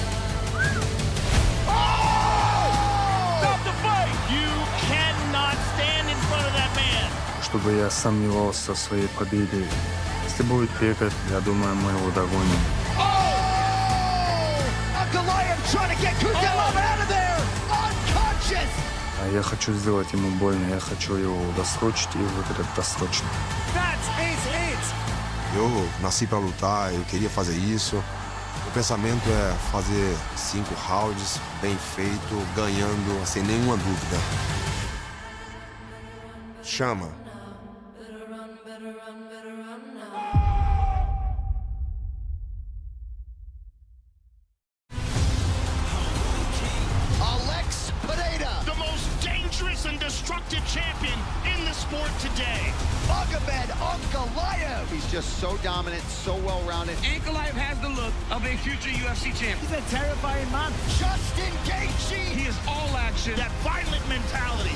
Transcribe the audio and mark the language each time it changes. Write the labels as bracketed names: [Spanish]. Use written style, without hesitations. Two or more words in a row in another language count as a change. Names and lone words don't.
[Russian] Чтобы я сомневался в своей победе. Если будет бегать, я думаю, мы его догоним. А я хочу сделать ему больно, я хочу его dosrочить и выиграть досрочно. [Portuguese] Eu nasci para lutar, eu queria fazer isso. O pensamento é fazer 5 rounds, bem feito, ganhando, sem nenhuma dúvida. Chama. [English] Alex Pereira, the most dangerous and destructive champion in the sport today. Magomed Ankalaev. He's just so dominant, so well-rounded. Ankalaev has the look of a future UFC champion. He's a terrifying man. Justin Gaethje. He is all action, that violent mentality.